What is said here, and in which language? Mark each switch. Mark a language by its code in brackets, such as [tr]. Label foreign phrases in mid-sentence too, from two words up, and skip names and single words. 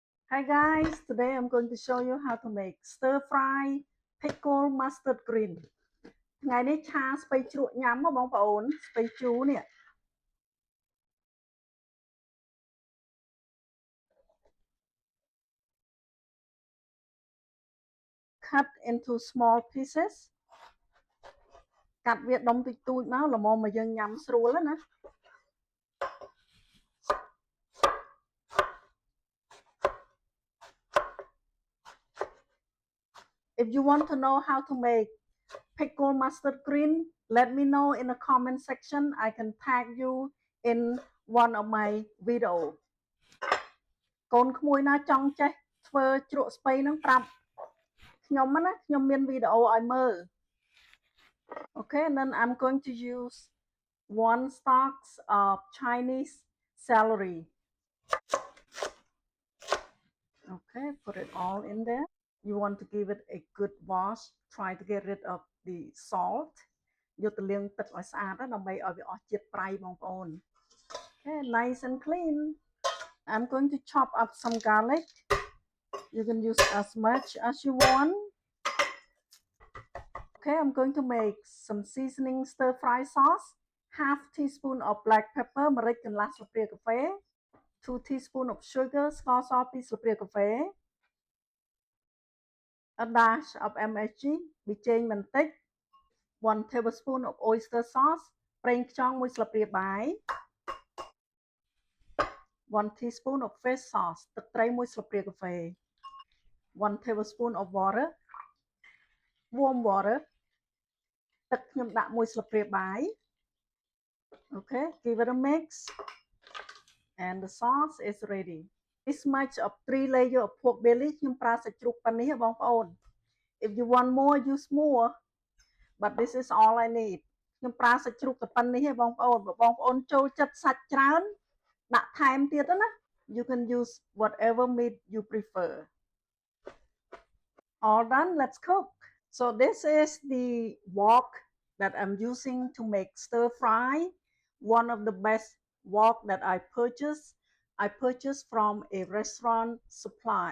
[en] Hi guys, today I'm going to show you how to make stir fry pickle mustard green [km] ថ្ងៃនេះឆាស្ពៃជ្រក់ញ៉ាំមកបងប្អូនស្ពៃជូរនេះ [en] cut into small pieces [km] កាត់វាដុំតិចតួចមកល្មមមកយើងញ៉ាំស្រួលណា [en] If you want to know how to make pickle mustard green, let me know in the comment section. I can tag you in one of my video [km] កូនក្មួយណាចង់ចេះធ្វើជ្រក់ស្ពៃហ្នឹងប្រាប់ខ្ញុំណាខ្ញុំមានវីដេអូឲ្យមើល [en] Okay, and then I'm going to use 1 stalks of Chinese celery. Okay, put it all in there. You want to give it a good wash. Try to get rid of the salt. [km] យកទៅលាងទឹកឲ្យស្អាតណាដើម្បីឲ្យវាអស់ជាតិប្រៃបងប្អូន [en] Okay, nice and clean. I'm going to chop up some garlic. You can use as much as you want. Okay, I'm going to make some seasoning stir fry sauce. Half teaspoon of black pepper, [km] ម្រេចកន្លះស្លាបព្រាកាហ្វេ [en] 2 teaspoon of sugar, [km] ស្ករស2ស្លាបព្រាកាហ្វេ [en] a dash of MSG [km] ប៊ីចេងបន្តិច [en] 1 tablespoon of oyster sauce [km] ប្រេងខ្យង1ស្លាបព្រាបាយ [en] 1 teaspoon of fish sauce [km] ទឹកត្រី1ស្លាបព្រាកាហ្វេ [en] 1 tablespoon of water warm water [km] ទឹកខ្ញុំដាក់1ស្លាបព្រាបាយ [en] Okay, give it a mix and the sauce is ready. This much of 3 layer of pork belly [km] ខ្ញុំប្រើសាច់ជ្រូកប៉ុណ្នេះបងប្អូន [en] If you want more, use more, but this is all I need. [km] ខ្ញុំប្រើសាច់ជ្រូកតែប៉ុណ្នេះឯងបងប្អូនបើបងប្អូនចូលចិត្តសាច់ច្រើនដាក់ថែមទៀតណា [en] You can use whatever meat you prefer. All done, let's cook. So this is the wok that I'm using to make stir fry. One of the best wok that I purchased from a restaurant supply.